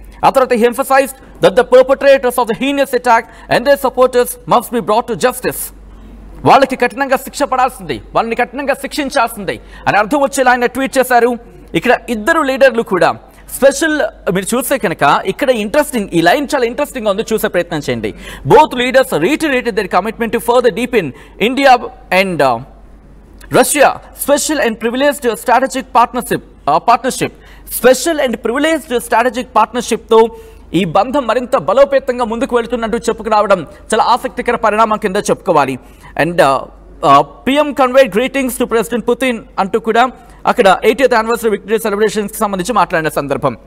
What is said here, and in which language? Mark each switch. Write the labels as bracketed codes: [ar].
[te] ఆ తర్వాత [en] he emphasized that the perpetrators of the heinous attack and their supporters must be brought to justice. [te] వాళ్ళకి కఠినంగా శిక్ష పడాల్సిందే, వాళ్ళని కఠినంగా శిక్షించాల్సిందే అని అర్థం వచ్చేలా ఆయన ట్వీట్ చేశారు. ఇక్కడ ఇద్దరు లీడర్లు కూడా స్పెషల్, మీరు చూస్తే కనుక ఇక్కడ ఇంట్రెస్టింగ్, ఈ లైన్ చాలా ఇంట్రెస్టింగ్ గా ఉంది, చూసే ప్రయత్నం చేయండి. [en] Both leaders reiterated their commitment to further deepen India and Russia special and privileged strategic partnership. [te] Special and privileged strategic పార్ట్నర్షిప్తో ఈ బంధం మరింత బలోపేతంగా ముందుకు వెళుతున్నట్టు చెప్పుకురావడం చాలా ఆసక్తికర పరిణామం కింద చెప్పుకోవాలి. [en] and PM conveyed greetings to president Putin [te] అంటూ కూడా అక్కడ 80th యానివర్సరీ విక్టరీ సెలబ్రేషన్స్కి సంబంధించి మాట్లాడిన సందర్భం.